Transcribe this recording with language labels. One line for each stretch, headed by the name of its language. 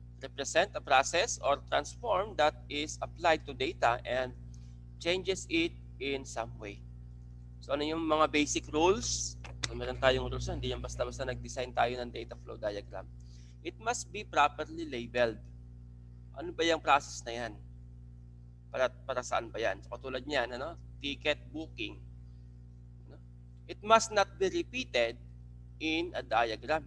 English: Represent a process or transform that is applied to data and changes it in some way.
Filipino: So, ano yung mga basic rules? So, meron tayong rules, hindi yan basta-basta nag-design tayo ng data flow diagram.
English: It must be properly labeled.
Filipino: Ano ba yung process na yan? Para saan ba yan? So, katulad niyan, ano? Ticket booking. Ano?
English: It must not be repeated in a diagram.